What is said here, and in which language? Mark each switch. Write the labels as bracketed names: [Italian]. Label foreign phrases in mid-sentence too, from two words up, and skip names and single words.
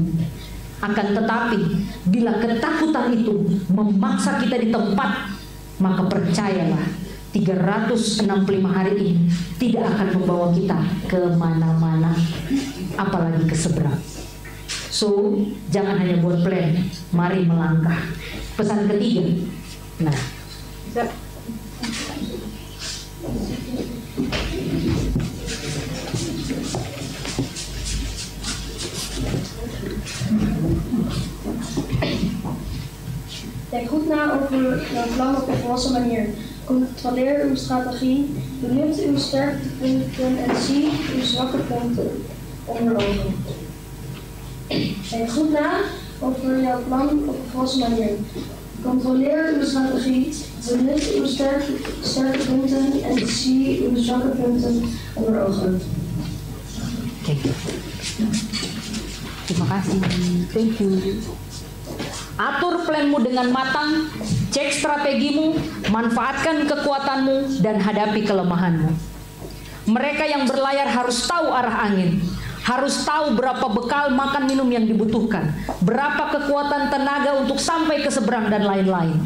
[Indonesian] Akan tetapi, bila ketakutan itu memaksa kita di tempat, maka percayalah, 365 hari ini tidak akan membawa kita kemana-mana, apalagi ke seberang. So, jangan hanya buat plan, mari melangkah. Pesan ketiga, nah, [Dutch] denk goed na over jouw plan op een volwassen manier. Controleer uw strategie, benut uw sterktepunten en zie uw zwakke punten onder ogen. Denk goed na over jouw plan op een volwassen manier. Controleer uw strategie, benut uw sterke punten en zie uw zwakke punten onder ogen. [Indonesian] Terima kasih. [English] Thank you. [Indonesian] Atur planmu dengan matang, cek strategimu, manfaatkan kekuatanmu, dan hadapi kelemahanmu. Mereka yang berlayar harus tahu arah angin, harus tahu berapa bekal makan minum yang dibutuhkan, berapa kekuatan tenaga untuk sampai ke seberang, dan lain-lain.